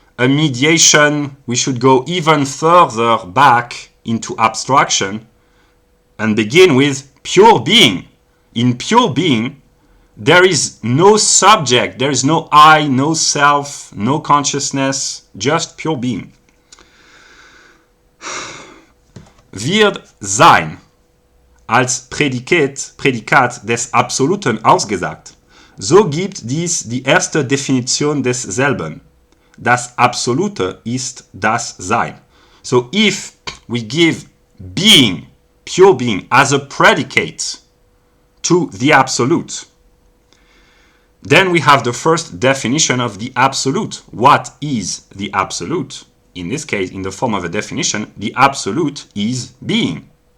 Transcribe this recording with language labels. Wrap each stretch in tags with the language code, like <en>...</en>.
<en>a mediation, we should go even further back into abstraction and begin with pure being. In pure being, there is no subject, there is no I, no self, no consciousness, just pure being.</en> <de>Wird Sein als Prädikat des Absoluten ausgesagt, so gibt dies die erste Definition desselben. Das Absolute ist das Sein.</de> <en>So if we give being, pure being, as a predicate to the Absolute, then we have the first definition of the Absolute. What is the Absolute? In this case, in the form of a definition, the Absolute is being.</en>